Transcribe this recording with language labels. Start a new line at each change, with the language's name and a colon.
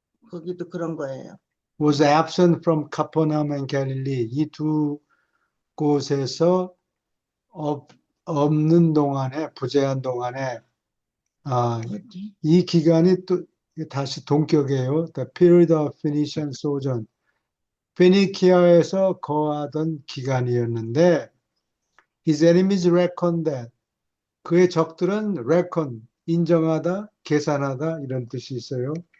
Korean: 거기도 그런 거예요.
English: was absent from Capernaum and Galilee,
Korean: 이 두 곳에서 없, 없는 동안에, 부재한 동안에, 아, 어디? 이 기간이 또 다시 동격이에요.
English: The period of Phoenician sojourn.
Korean: 페니키아에서 거하던 기간이었는데,
English: his enemies reckoned that
Korean: 그의 적들은 reckon, 인정하다, 계산하다 이런 뜻이 있어요.